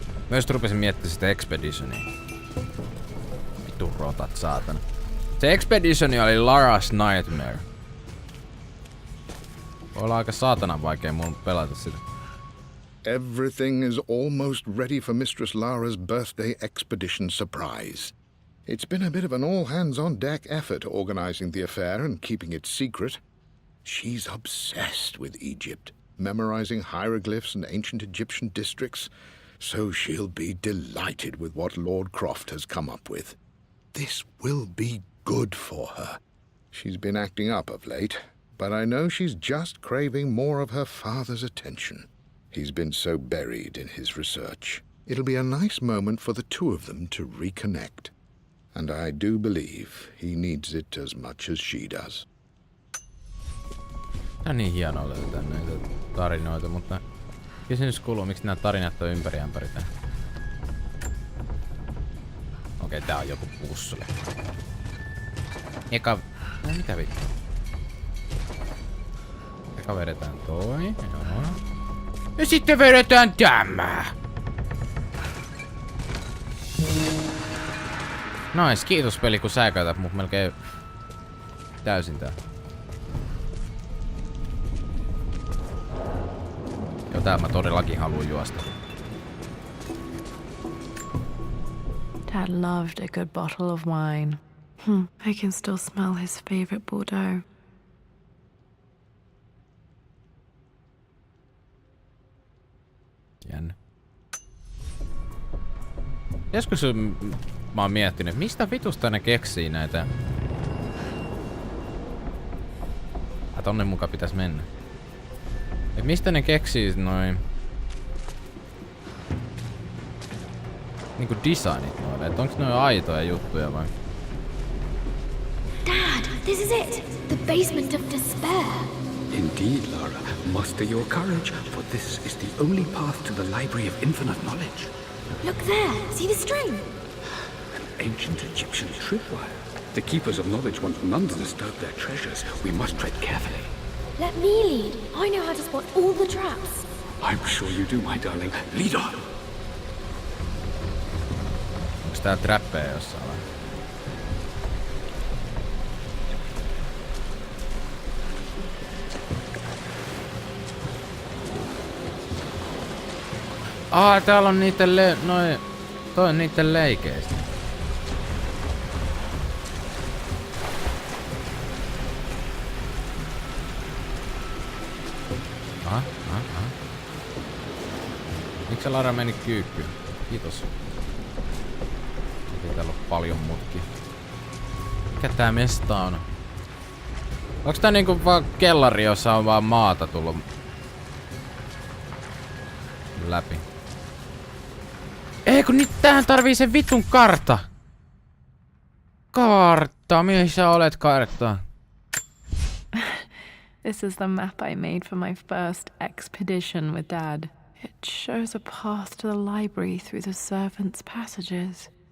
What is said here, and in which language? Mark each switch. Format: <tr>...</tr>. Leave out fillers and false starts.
<fi>Mä just rupesin miettimään sitä Expeditionia. Vittu rotat, saatana. Se Expeditioni oli Lara's Nightmare. Voi olla aika saatanan vaikea mun pelata sitä.</fi> <en>Everything is almost ready for Mistress Lara's birthday expedition surprise. It's been a bit of an all-hands-on-deck effort organizing the affair and keeping it secret. She's obsessed with Egypt, memorizing hieroglyphs and ancient Egyptian districts, so she'll be delighted with what Lord Croft has come up with. This will be good for her. She's been acting up of late, but I know she's just craving more of her father's attention. He's been so buried in his research. It'll be a nice moment for the two of them to reconnect. And I do believe he needs it as much as she does.</en> <fi>On niin hienoa löytää näitä tarinoita, mutta kysymys kuuluu, miksi nämä tarinat on ympäri tää. Okei, tää on joku pussuli. No mitä vittu? Eka vedetään toi, joo. Ja sitten vedetään tämä! Nice, kiitos peli kun sä käytät mut melkein täysin tää. Joo, täällä mä todellakin haluan juosta.</fi> <en>Dad loved a good bottle of wine. I can still smell his favorite Bordeaux.</en> <fi>Jännä. Joskus mä oon miettinyt, mistä vitusta ne keksii näitä. Tonne mukaan pitäis mennä. Et mistä ne keksii noin niinku designit noille? Et onks noin aitoja juttuja vai?</fi> <en>Dad, this is it! The basement of despair! Indeed, Lara. Muster your courage, for this is the only path to the Library of Infinite Knowledge. Look there! See the string? An ancient Egyptian tripwire. The keepers of knowledge want none to disturb their treasures. We must tread carefully. Let me lead. I know how to spot all the traps. I'm sure you do, my darling. Lead on!</en> <fi>Onks tää trappeja jossain vai? Täällä on niitten toi on niitten leikeistä. Miksi se Lara meni kyykkyyn? Kiitos. Ei täällä ole paljon mutkia. Mikä tää mesta on? Onks tää niinku vaan kellari, jossa on vaan maata tullut läpi? Ei kun nyt tähän tarvii sen vitun kartta! Kartta, missä olet kartta?</fi> <en>This is the map I made for my first expedition with Dad. It shows a path to the library through the servants' passages.</en>